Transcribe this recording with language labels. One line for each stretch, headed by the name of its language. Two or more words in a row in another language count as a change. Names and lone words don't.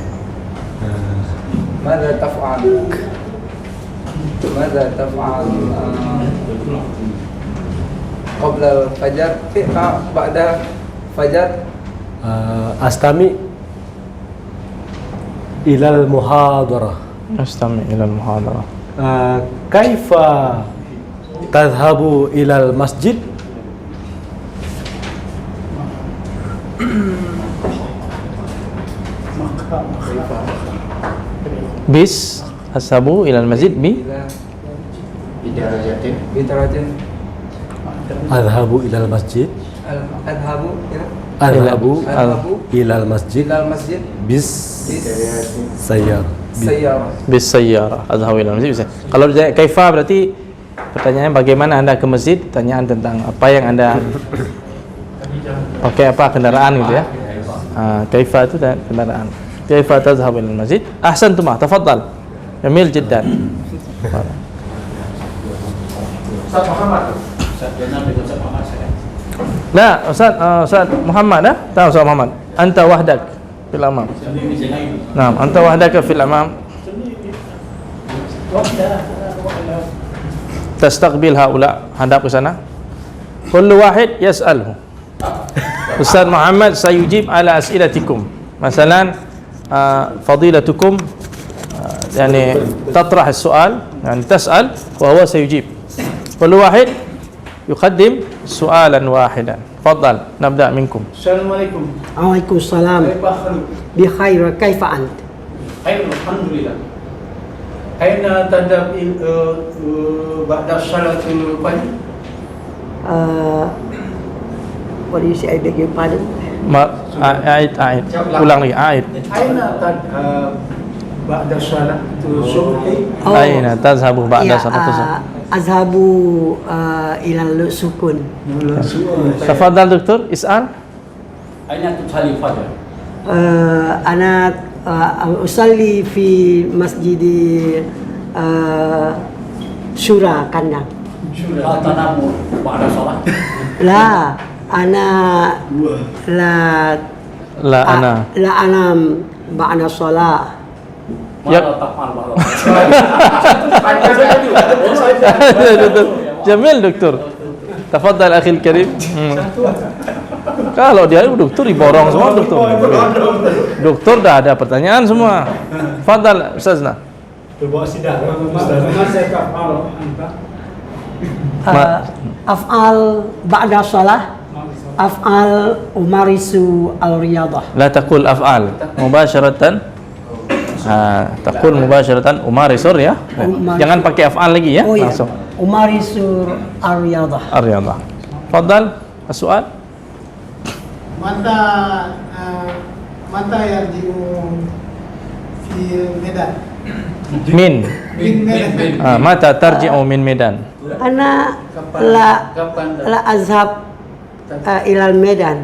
Arabic: ماذا تفعل؟ ماذا تفعل قبل الفجر؟ بعد الفجر أستمع إلى المحاضرة. أستمع إلى المحاضرة. كيف تذهب إلى المسجد؟ بس أسابو إلى المسجد بي بدرجة أذهب إلى المسجد. أذهب أذهب أذهب إلى المسجid إلى المسجid بالسيارة. بالسيارة. بس سيارة أذهب إلى المسجد بسا.
Indonesian: Kalau kaifa berarti pertanyaannya bagaimana Anda ke masjid, pertanyaan tentang apa yang Anda pakai apa kendaraan gitu ya. Kaifa itu kendaraan.
Arabic: كيف تذهب إلى المسجد? أحسنتم، تفضل. جميل جدا. Ustaz Muhammad.
Indonesian: Ustaz Jenab dengan Ustaz Muhammad saya. Nah, Ustaz Muhammad dah? Tahu Ustaz Muhammad.
Arabic: أنت وحدك في الأمام. نعم، أنت وحدك في الأمام. تستقبل هؤلاء,
Indonesian: hadap ke sana.
Arabic: كل واحد يسأله. Ustaz Muhammad سيجيب على أسئلتكم. مثلا، فضيلتكم يعني تطرح السؤال يعني تسأل وهو سيجيب. كل واحد يقدم سؤالا واحدا. تفضل نبدأ منكم. Assalamualaikum. وعليكم السلام. بخير، كيف أنت? خير، الحمد لله. أين تذهب بعد صلاة الفجر?
English: What do you say? I beg your pardon.
Indonesian: A'id, ulang lagi, a'id.
Arabic: أين بعد صلاة الصبح? أين تذهب بعد صلاة الصبح? أذهب إلى السكن. تفضل دكتور، اسأل. أين تصلي الفجر? أنا أصلي في مسجد Syura Kandang. تنام بعد الصلاة? لا، أنا لا أنا. لا أنام بعد الصلاة. مالا تفعل بعد جميل دكتور. تفضل أخي الكريم.
Indonesian: Kalau dia doktor diborong semua doktor. Doktor dah ada pertanyaan semua.
Arabic: تفضل أستاذنا. أفعل بعد الصلاة. أفعل أمارس الرياضة. لا تقل أفعل مباشرة. تقول مباشرة أمارس الرياضة.
Indonesian: Jangan pakai af'al lagi ya. Oh ya. Langsung.
Arabic: أمارس الرياضة. Ar-riyadah. Fadal, السؤال. متى يرجع في Medan. Min. Medan. متى ترجع من Medan. أنا لا أذهب إلى Medan.